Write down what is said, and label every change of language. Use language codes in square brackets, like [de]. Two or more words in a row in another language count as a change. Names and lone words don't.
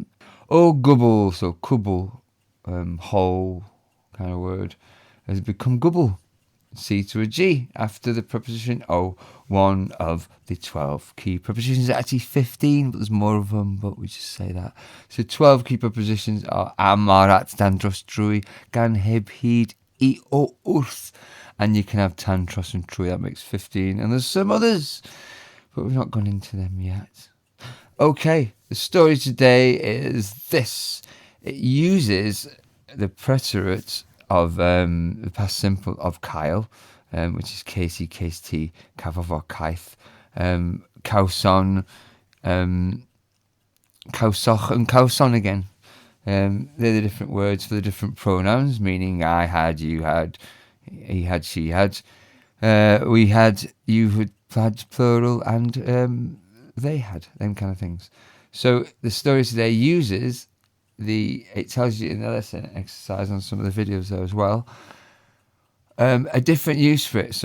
[en] Oh, gubble, so kubble, whole kind of word, has become gubble. C to a G after the preposition O, one of the 12 key prepositions. Actually 15, but there's more of them, but we just say that. So 12 key prepositions are [cy] am, ar, at, dan, dros, drwy, gan, heb, hyd, I, o, wrth. [en] And you can have [cy] tan, tros, [en] and trwy. That makes 15. And there's some others, but we've not gone into them yet. Okay, the story today is this. It uses the preterite of the past simple of cael, which is Casey, [cy] Cest Ti, cafodd or caeth, cawson, cawsoch, [en] and cawson again. They're the different words for the different pronouns, meaning I had, you had, he had, she had, we had, you had plural, and they had, them kind of things. So the story today uses it tells you in the lesson exercise on some of the videos there as well, a different use for it.